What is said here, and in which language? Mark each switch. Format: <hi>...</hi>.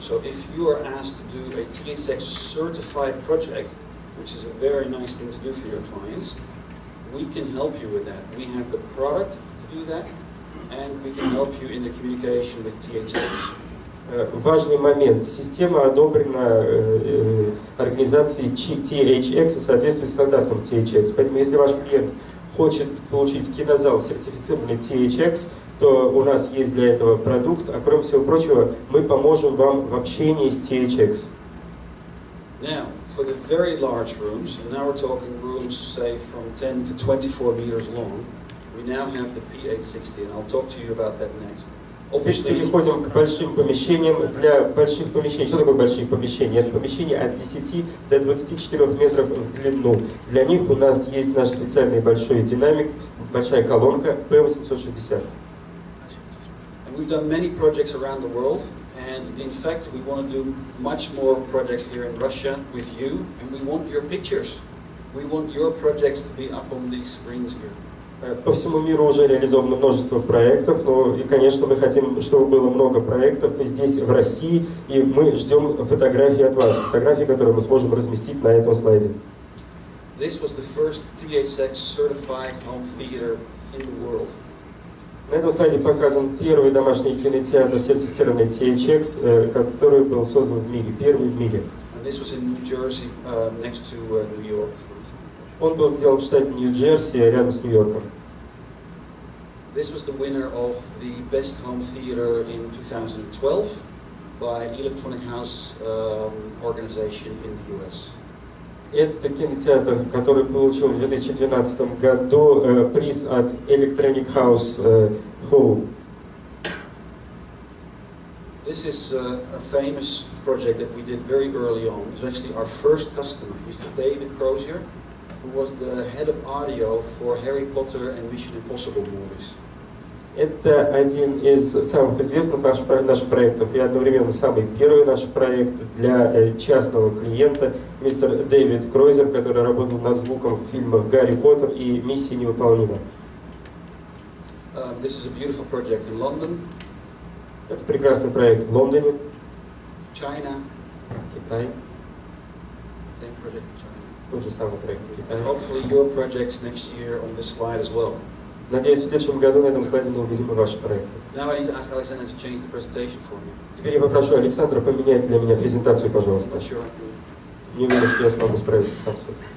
<en>So if you are asked to do a THX certified project, which is a very nice thing to do for your clients, we can help you with that. We have the product to do that, and we can help you in the communication with THX.</en> <ru>Важный момент. Система одобрена организацией THX и соответствует стандартам THX. Поэтому если ваш клиент хочет получить кинозал сертифицированный THX, то у нас есть для этого продукт, а кроме всего прочего, мы поможем вам в общении с THX.</ru> <en>Now, for the very large rooms, and now we're talking rooms, say, from 10 to 24 meters long, we now have the P860, and I'll talk to you about that next.</en> <ru>Теперь переходим к большим помещениям. Для больших помещений, что такое большие помещения? Это помещения от 10 до 24 метров в длину. Для них у нас есть наш специальный большой динамик, большая колонка P860.</ru> <en>And we've done many projects around the world, and in fact we want to do much more projects here in Russia with you, and we want your pictures. We want your projects to be up on these screens here.</en> <ru>По всему миру уже реализовано множество проектов, но и, конечно, мы хотим, чтобы было много проектов и здесь, в России, и мы ждем фотографии от вас, фотографии, которые мы сможем разместить на этом слайде.</ru> <en>This was the first THX certified home theater in the world.</en> <ru>На этом слайде показан первый домашний кинотеатр, сертифицированный THX, который был создан в мире, первый в мире.</ru> <en>And this was in New Jersey, next to New York.</en> <ru>Он был сделан в штате Нью-Джерси, рядом с Нью-Йорком.</ru> <en>This was the winner of the Best Home Theater in 2012 by Electronic House organization in the US.</en> <ru>Это кинотеатр, который получил в 2012 году приз от Electronic House Hall.</ru> <en>This is a famous project that we did very early on. It was actually our first customer. Mr. David Crozier, who was the head of audio for Harry Potter and Mission Impossible movies.</en> <ru>Это один из самых известных наших проектов и одновременно самый первый наш проект для частного клиента, мистер Дэвид Кройзер, который работал над звуком в фильмах «Гарри Поттер» и «Миссия невыполнима».</ru> <en>This is a beautiful project in London.</en> <ru>Это прекрасный проект в Лондоне.</ru> <en>China.</en> <ru>Китай.</ru> <en>Same project in China.</en> <ru>Тот же самый проект в Китае.</ru> <en>And hopefully your projects next year on this slide as well.</en> <ru>Надеюсь, в следующем году на этом слайде мы увидим и ваши проекты.</ru> <en>Now I need to ask Alexander to change the presentation for me.</en> <ru>Теперь я попрошу Александра поменять для меня презентацию, пожалуйста.</ru> <en>Sure.</en> <ru>Не уверен, что я смогу справиться сам с этим.</ru>